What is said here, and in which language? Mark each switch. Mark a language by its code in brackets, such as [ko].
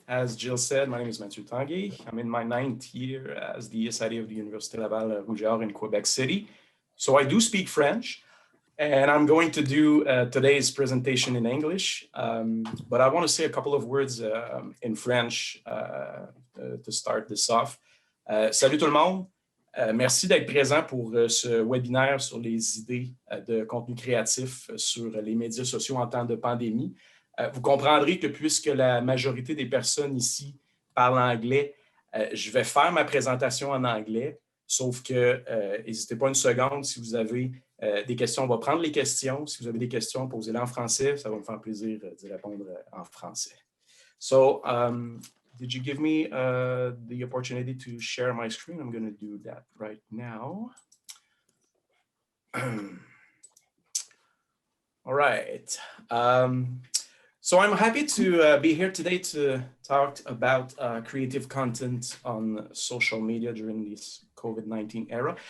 [en] As Jill said, my name is Mathieu Tanguay. I'm in my 9th year as the SID of the Université Laval Rougeard in Quebec City. So I do speak French, and I'm going to do today's presentation in English. But I want to say a couple of words in French to start this off. [fr] Salut tout le monde. Merci d'être présent pour ce webinaire sur les idées de contenu créatif sur les médias sociaux en temps de pandémie. Vous comprendrez que puisque la majorité des personnes ici parlent anglais, je vais faire ma présentation en anglais, sauf que n'hésitez pas une seconde si vous avez des questions. On va prendre les questions. Si vous avez des questions, posez-les en français. Ça va me faire plaisir d'y répondre en français. [en] So, did you give me the opportunity to share my screen? I'm going to do that right now. All right. So I'm happy to be here today to talk about creative content on social media during this COVID-19 era.